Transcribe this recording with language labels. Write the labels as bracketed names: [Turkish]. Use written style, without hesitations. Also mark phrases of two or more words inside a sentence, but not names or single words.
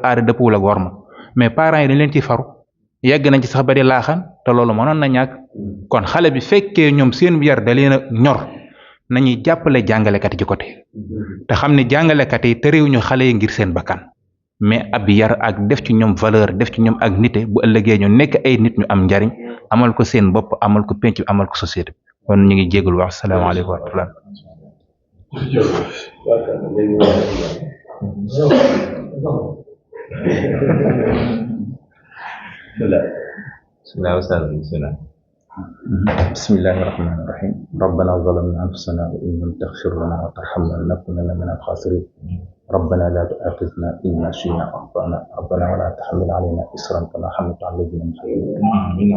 [Wolof] aada dëppawul ak worma [French] mais parents [Wolof] yi dañ leen ciy faru yegg nañ ci sax bari laaxaan te loolu mënoon na ñàkk kon xale bi fekkee ñoom seen yar da leen a ñor nañuy jàppale jàngalekat yi ci côté te xam ne jàngalekat yi terewuñu xale yi ngir seen bakkan mais ab yar ak def ci ñoom valeur def ci ñoom ak nite bu ëllëgee ñu nekk ay nit ñu am njariñ amal ko seen bopp amal ko penc amal ko société kon ñu ngi jégalu wax [Arabic] السلام عليكم ورحمة الله. بسم الله الرحمن الرحيم ربنا ظلمنا أنفسنا وإن لم تغفر لنا وترحمنا لنكونن من الخاسرين ربنا لا تؤاخذنا إن نسينا أو أخطأنا ربنا ولا تحمل علينا إصرا كما حملت على الذين من قبلنا